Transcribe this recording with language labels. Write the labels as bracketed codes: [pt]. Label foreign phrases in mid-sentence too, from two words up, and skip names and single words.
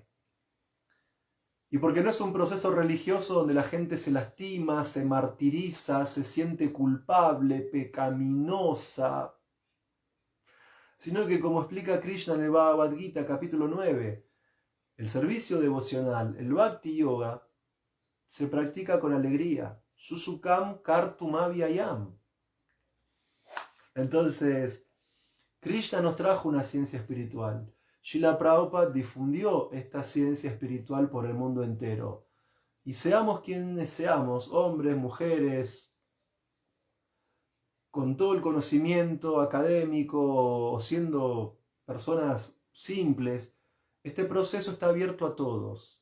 [es] Y porque no es un proceso religioso donde la gente se lastima, se martiriza, se siente culpable, pecaminosa, sino que, como explica Krishna en el Bhagavad Gita capítulo 9, el servicio devocional, el [sa] Bhakti Yoga, [es] se practica con alegría. [sa] Susukam kartum avyayam. [es] Entonces, Krishna nos trajo una ciencia espiritual. Srila Prabhupada difundió esta ciencia espiritual por el mundo entero. Y seamos quienes seamos, hombres, mujeres, con todo el conocimiento académico o siendo personas simples, este proceso está abierto a todos.